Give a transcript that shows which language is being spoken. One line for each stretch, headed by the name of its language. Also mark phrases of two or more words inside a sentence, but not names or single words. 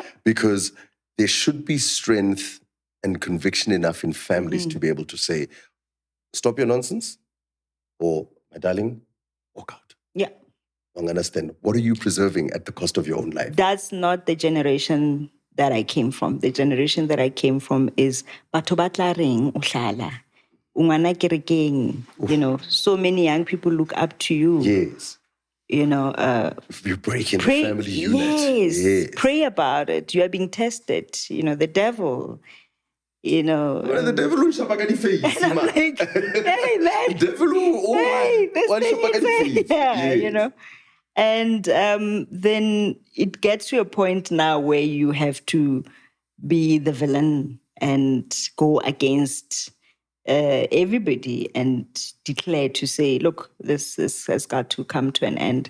English: Because there should be strength and conviction enough in families to be able to say, stop your nonsense, or, my darling, walk out. Yeah. I understand. What are you preserving at the cost of your own life? That's not the generation that I came from. The generation that I came from is
Southern Sotho: batho ba tla reng o hlala. O ngwana kerekeng.
English: So many young people look up to you. Yes. You're breaking the family unit. Yes. Pray about it. You are being tested. The devil. Well, the devil will
Southern Sotho: shapa ka di-face,
English: I'm like, hey, man. Devil will
Southern Sotho: shapa ka di-face.
English: Yeah, And then it gets to a point now where you have to be the villain and go against everybody and declare to say, look, this has got to come to an end.